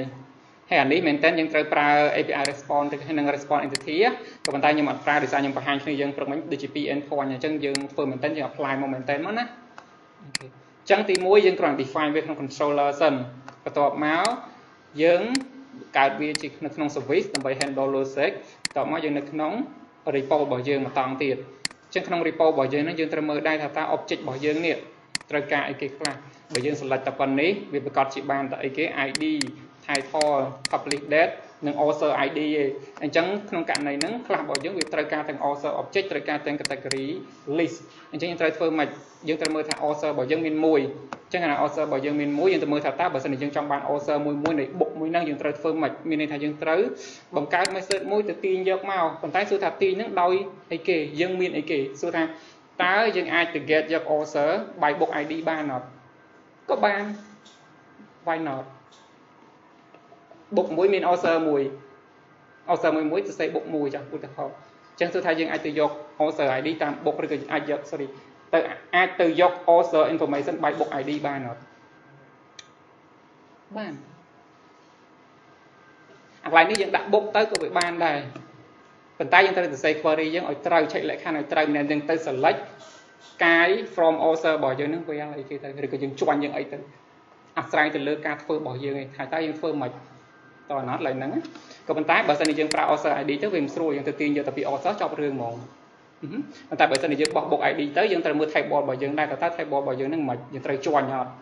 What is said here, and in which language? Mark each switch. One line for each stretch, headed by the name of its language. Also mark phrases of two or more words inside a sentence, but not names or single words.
Khmer: ហើយអានេះមែនតែនយើងត្រូវប្រើ
English: API response
Khmer: ទៅនឹង
English: response entity
Khmer: ក៏ប៉ុន្តែខ្ញុំអត់ប្រើដោយសារខ្ញុំបង្ហាញគ្នាយើងព្រឹកមិញដូចជា 2 endpoint អញ្ចឹងយើងធ្វើមែនតែនយើង apply មកមែនតែនមកណាអូខេចឹងទី1យើងគ្រាន់តែ define វាក្នុង controller សិនបន្ទាប់មក យើងកើតវាជានៅក្នុង service ដើម្បី
English: handle logic
Khmer: បន្ទាប់មកយើងនៅក្នុង repo របស់យើងមកតង់ទៀតអញ្ចឹងក្នុង repo របស់យើងហ្នឹងយើងត្រូវមើលដែរថាតើ object របស់យើងនេះត្រូវការអី គេខ្លះបើយើង select តែប៉ុណ្នេះវាប្រកាសជាបានតែអីគេ
English: ID title publish date
Khmer: និង
English: author ID
Khmer: ឯងអញ្ចឹងក្នុងករណីហ្នឹងខ្លះ របស់យើងវាត្រូវការទាំង
English: author object
Khmer: ត្រូវការទាំង
English: category list
Khmer: អញ្ចឹងយើងត្រូវធ្វើម៉េចយើងត្រូវមើលថា author របស់យើងមានមួយអញ្ចឹងអា author របស់យើងមានមួយយើងត្រូវមើលថាតើបើសិនជាយើងចង់បាន author មួយនៃ book មួយហ្នឹងយើងត្រូវធ្វើម៉េចមានន័យថាយើងត្រូវបង្កើត method មួយទៅទាញយកមកប៉ុន្តែសួរថាទាញហ្នឹងដោយអីគេយើងមានអីគេសួរថាតើយើងអាចទៅ get យក
English: author by book ID
Khmer: បានអត់ក៏បាន
English: why not
Khmer: book មួយមាន author មួយ author មួយទៅ
English: say book
Khmer: មួយចាឧទាហរណ៍អញ្ចឹងគឺថាយើងអាចទៅយក
English: author ID
Khmer: តាម book ឬក៏អាចយក sorry ទៅអាចទៅយក
English: author information by book ID
Khmer: បានអត់បានអាកន្លែងនេះយើងដាក់ book ទៅក៏វាបានដែរប៉ុន្តែយើងត្រូវទៅ
English: say query
Khmer: យើងឲ្យត្រូវឆែកលក្ខខ ណ្ឌឲ្យត្រូវមិនមែនយើងទៅ select កាយ
English: from author
Khmer: របស់យើងនឹងវាអីគេទៅឬក៏យើងជួញយើងអីទៅអាស្រ័យទៅលើការធ្វើរបស់យើងឯងថាតើយើងធ្វើមិនតើអត់ឡើយហ្នឹងក៏ប៉ុន្តែបើសិនជាយើងប្រើ
English: author ID
Khmer: ទៅវាមិនស្រួលយើងទៅទាញយកទៅពី author ចប់រឿងហ្មងប៉ុន្តែបើសិនជាយើងបោះ
English: book ID
Khmer: ទៅយើងត្រូវមើល table របស់យើងដែរតើ table របស់យើងហ្នឹងមិនយើងត្រូវជួញអត់